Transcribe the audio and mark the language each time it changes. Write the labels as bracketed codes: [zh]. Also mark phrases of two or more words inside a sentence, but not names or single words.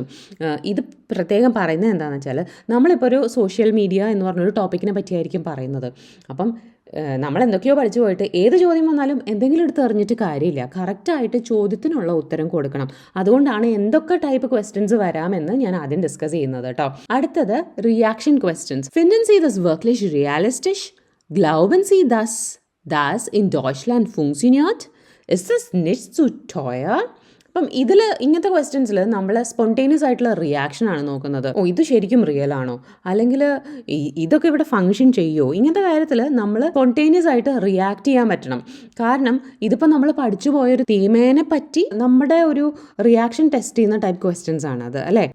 [ml] ഇത് പ്രത്യേകം പറയുന്നത് എന്താണെന്ന് വെച്ചാൽ നമ്മളിപ്പോൾ ഒരു [en] social media [ml] എന്ന് പറഞ്ഞൊരു ടോപ്പിക്കിനെ പറ്റിയായിരിക്കും പറയുന്നത്. അപ്പം നമ്മൾ എന്തൊക്കെയോ പഠിച്ചു പോയിട്ട് ഏത് ചോദ്യം വന്നാലും എന്തെങ്കിലും എടുത്ത് എറിഞ്ഞിട്ട് കാര്യമില്ല. കറക്റ്റായിട്ട് ചോദ്യത്തിനുള്ള ഉത്തരം കൊടുക്കണം. അതുകൊണ്ടാണ് എന്തൊക്കെ [en] type questions [ml] വരാമെന്ന് ഞാൻ ആദ്യം ഡിസ്കസ് ചെയ്യുന്നത് കേട്ടോ. അടുത്തത് [en] reaction questions. [de] Finden Sie das wirklich realistisch? Glauben Sie, dass das in Deutschland funktioniert? Ist es nicht zu teuer? [ml] അപ്പം ഇതിൽ ഇങ്ങനത്തെ ക്വസ്റ്റ്യൻസിൽ നമ്മൾ സ്പോണ്ടേനിയസ് ആയിട്ടുള്ള റിയാക്ഷനാണ് നോക്കുന്നത്. ഇത് ശരിക്കും റിയൽ ആണോ, അല്ലെങ്കിൽ ഇതൊക്കെ ഇവിടെ ഫങ്ഷൻ ചെയ്യുമോ? ഇങ്ങനത്തെ കാര്യത്തിൽ നമ്മൾ സ്പോണ്ടേനിയസ് ആയിട്ട് റിയാക്ട് ചെയ്യാൻ പറ്റണം. കാരണം ഇതിപ്പോൾ നമ്മൾ പഠിച്ചു പോയൊരു തീമേനെ പറ്റി നമ്മുടെ ഒരു [en] reaction test [ml] ചെയ്യുന്ന [en] type questions [ml] ആണ് അത്, അല്ലേ?